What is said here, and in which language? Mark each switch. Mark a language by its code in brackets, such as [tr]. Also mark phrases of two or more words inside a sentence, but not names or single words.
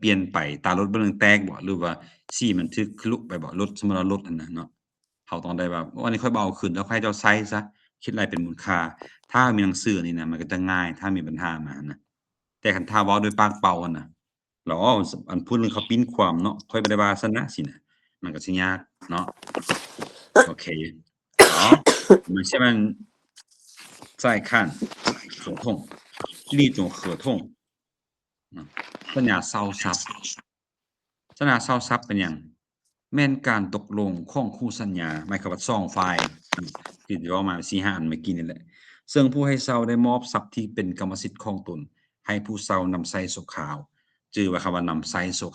[tts] ลี่ยนไปตารถบ่นึงแตกบ่หรือว่าสีมันถึกทะลุไปบ่รถสมมุติว่ารถอันนั้นเนาะเขาต้องได้ว่าอันนี้ค่อยบ่เอาคืนแล้วค่อยให้เจ้าใช้ซะคิดรายเป็นมูลค่าถ้ามีหนังสือนี่นะมันก็จะง่ายถ้ามีปัญหามานะแต่คันถ้าเว้าด้วยปากเปล่าอะนะแล้วอันพูดเรื่องเขาปิ้นความ เนาะค่อยบ่ได้ว่าซะนะสินะมันก็สิยากเนาะโอเค [zh] 好我们下面再看合同另一种合同 [tts] สัญญาเช่าทรัพย์สัญญาเช่า ทรัพย์เป็นหยังแม่นการตกลงของคู่สัญญาหมายความว่า2ฝ่ายที่เว้ามา4-5อันเมื่อกี้นี่แหละซึ่งผู้ให้เช่า ได้มอบทรัพย์ที่เป็นกรรมสิทธิ์ของตนให้ผู้เช่านำใช้ชั่วคราวชื่อว่าคำว่านำใช้ชั่ว